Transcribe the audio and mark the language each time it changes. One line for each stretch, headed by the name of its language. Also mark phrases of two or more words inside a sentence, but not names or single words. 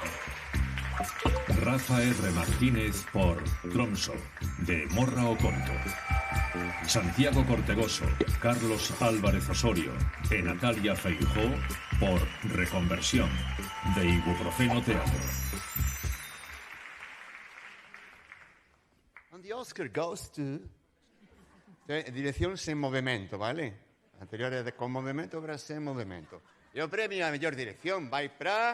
Galician: Rafa R. Martínez por Tromso, de Morra o Conto. Santiago Cortegoso, Carlos Álvarez Osorio e Natalia Feijó por Reconversión, de Ibuprofeno Teatro.
English: And the Oscar goes to...
Galician: Dirección sen movimento, vale? Anterior é con movimento, ahora sen movimento. E o premio a mellor dirección vai para...